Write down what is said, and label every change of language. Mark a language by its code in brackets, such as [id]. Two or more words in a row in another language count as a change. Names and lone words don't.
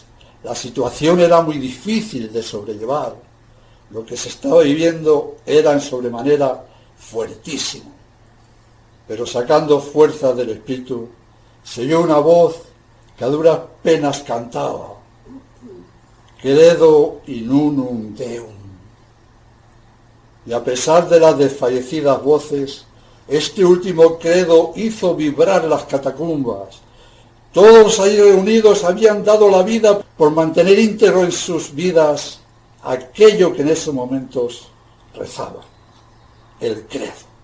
[es] La situación era muy difícil de sobrellevar. Lo que se estaba viviendo era en sobremanera fuertísimo. Pero sacando fuerza del espíritu, se oyó una voz que a duras penas cantaba: [la] Credo in unum Deum. [es] Y a pesar de las desfallecidas voces, este último credo hizo vibrar las catacumbas. Todos ahí reunidos habían dado la vida por mantener íntegro en sus vidas aquello que en esos momentos rezaba, el credo.